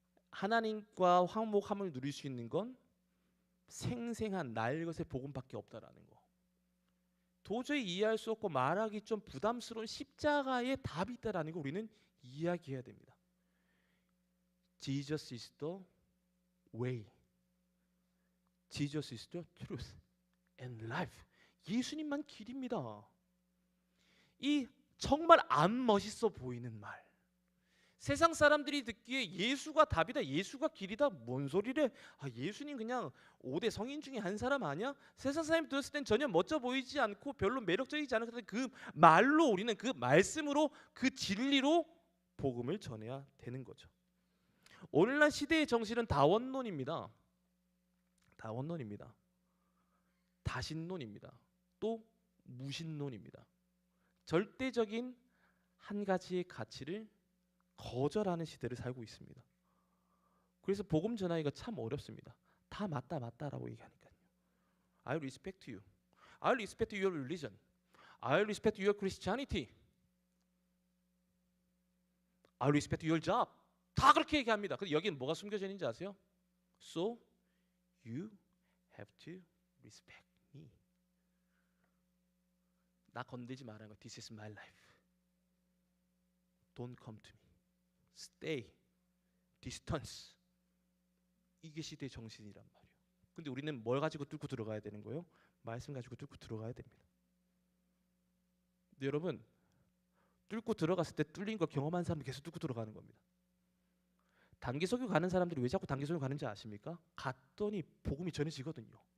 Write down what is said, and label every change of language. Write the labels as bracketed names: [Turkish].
[Korean] 하나님과 화목함을 누릴 수 있는 건 생생한 날것의 복음밖에 없다라는 거. 도저히 이해할 수 없고 말하기 좀 부담스러운 십자가의 답이 있다라는 거 우리는 이야기해야 됩니다. [English] Jesus is the way. Jesus is the truth and life. [Korean] 예수님만 길입니다. 이 정말 안 멋있어 보이는 말. 세상 사람들이 듣기에 예수가 답이다, 예수가 길이다, 뭔 소리래? 아, 예수님 그냥 5대 성인 중에 한 사람 아니야? 세상 사람이 들었을 땐 전혀 멋져 보이지 않고 별로 매력적이지 않은 그 말로 우리는 그 말씀으로 그 진리로 복음을 전해야 되는 거죠. 오늘날 시대의 정신은 다원론입니다. 다원론입니다. 다신론입니다. 또 무신론입니다. 절대적인 한 가지의 가치를 거절하는 시대를 살고 있습니다. 그래서 복음 전하기가 참 어렵습니다. 다 맞다라고 얘기하니까요. [English] I respect you. I respect your religion. I respect your Christianity. I respect your job. [Korean] 다 그렇게 얘기합니다. 근데 여기는 뭐가 숨겨져 있는지 아세요? [English] So you have to respect me. [Korean] 나 건들지 말라는 거. [English] This is my life. Don't come to me. Stay. Distance. [Korean] 이게 시대의 정신이란 말이에요. 근데 우리는 뭘 가지고 뚫고 들어가야 되는 거예요? 말씀 가지고 뚫고 들어가야 됩니다. 근데 여러분, 뚫고 들어갔을 때 뚫린 거 경험한 사람들 계속 뚫고 들어가는 겁니다. 단기 설교 가는 사람들이 왜 자꾸 단기 설교 가는지 아십니까? 갔더니 복음이 전해지거든요.